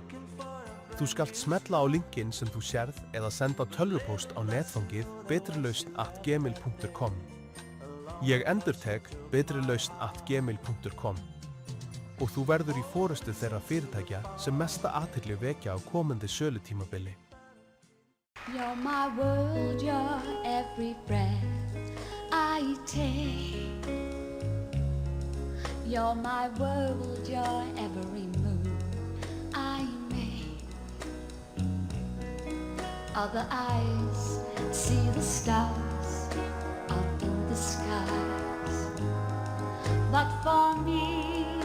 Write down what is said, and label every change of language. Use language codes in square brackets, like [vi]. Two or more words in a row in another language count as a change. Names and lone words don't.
[is] Þú skalt smella á linkinn sem þú sérð eða senda tölvupóst á netfangið betrilausn@gmail.com. Ég endurtek betrilausn@gmail.com og þú verður í forystu þeirra fyrirtækja sem mesta athygli vekja á komandi sölutímabili. [en] You're my world, you're every breath I take. You're my world, you're every move I make. Other eyes see the stars up in the skies, but for me